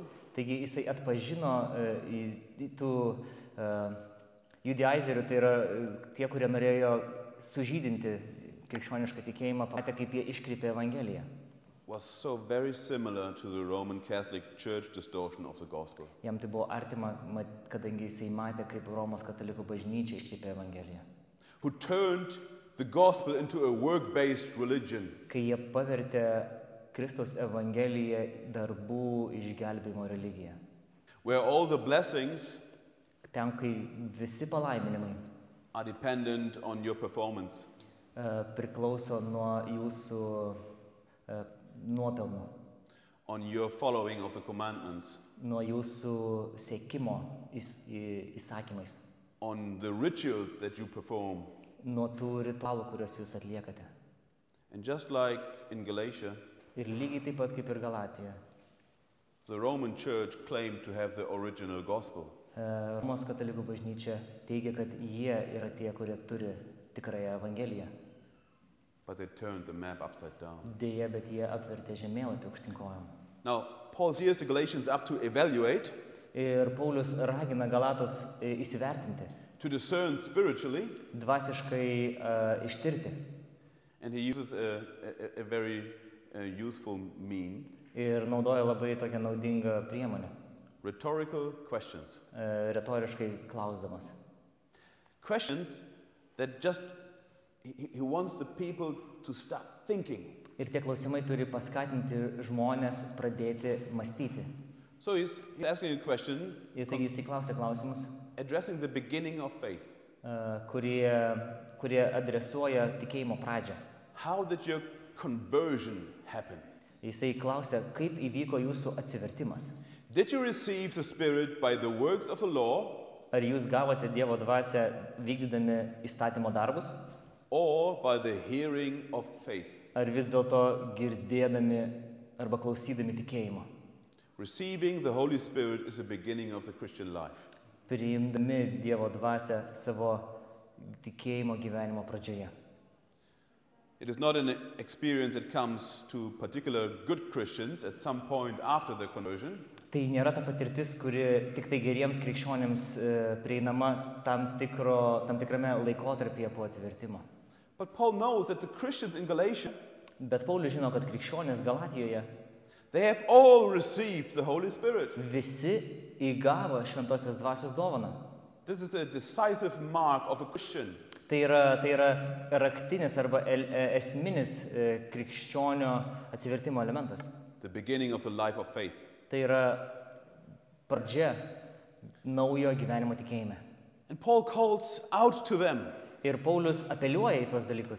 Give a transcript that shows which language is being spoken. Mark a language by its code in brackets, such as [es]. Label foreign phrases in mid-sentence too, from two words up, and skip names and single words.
[lt] Taigi jisai atpažino į tų judaizerių, tai yra tie, kurie norėjo sužydinti krikščionišką tikėjimą, pamatė, kaip jie iškreipė Evangeliją. [en] was so very similar to the Roman Catholic Church distortion of the gospel. [lt] Jam tai buvo artima, kadangi jisai matė, kaip Romos katalikų bažnyčia iškreipė Evangeliją. [en] Who turned the gospel into a work-based religion. [lt] Kai jie pavertė Kristaus Evangeliją darbų išgelbėjimo religiją. [en] Where all the blessings [lt] Ten, kai visi palaiminimai [en] are dependent on your performance. [lt] priklauso nuo jūsų nuopelnų, [en] On your following of the commandments, [lt] nuo jūsų sekimo įsakymais, [en] on the rituals that you perform. [lt] nuo tų ritualų, kuriuos jūs atliekate. [en] And just like in Galatia, [lt] Ir lygiai taip pat kaip ir Galatijoje. [en] the Roman Church claimed to have the original gospel. [lt] Romos katalikų bažnyčia teigia, kad jie yra tie, kurie turi tikrąją Evangeliją. [en] But they turned the map upside down. [lt] Deja, bet jie apvertė žemėlapį aukštyn kojom. [en] Now, Paul hears the Galatians up to evaluate, [lt] Ir Paulius ragina Galatus įsivertinti, [en] to discern spiritually, [lt] dvasiškai ištirti. [en] and he uses a very useful mean, [lt] Ir naudoja labai tokią naudingą priemonę, [en] rhetorical questions. [lt] retoriškai klausdamas. [en] Questions that just, he wants the people to start thinking. [lt] Ir tie klausimai turi paskatinti žmonės pradėti mąstyti. [en] So he's asking a question, [lt] Ir taigi jis įklausė klausimus, [en] addressing the beginning of faith. [lt] kurie adresuoja tikėjimo pradžią. [en] How did your conversion happen? [lt] Jisai klausė, kaip įvyko jūsų atsivertimas. [en] Did you receive the Spirit by the works of the law, [lt] Ar jūs gavote Dievo dvasią vykdydami įstatymo darbus, [en] or by the hearing of faith? [lt] ar vis dėlto girdėdami arba klausydami tikėjimo? [en] Receiving the Holy Spirit is the beginning of the Christian life. [lt] Priimdami Dievo dvasią savo tikėjimo gyvenimo pradžioje. [en] It is not an experience that comes to particular good Christians at some point after their conversion. [lt] Tai nėra ta patirtis, kuri tik tai geriems krikščionėms prieinama tam tikrame laikotarpyje po atsivertimo. [en] But Paul knows that the Christians in Galatia, [lt] Bet Paulius žino, kad krikščionės Galatijoje [en] they have all received the Holy Spirit. [lt] visi įgavo šventosios dvasios dovaną. [en] This is a decisive mark of a Christian. [lt] Tai yra raktinis arba esminis krikščionio atsivertimo elementas. [en] The beginning of the life of faith. [lt] Tai yra pradžia naujo gyvenimo tikėjime. [en] And Paul calls out to them, [lt] Ir Paulius apeliuoja į tuos dalykus.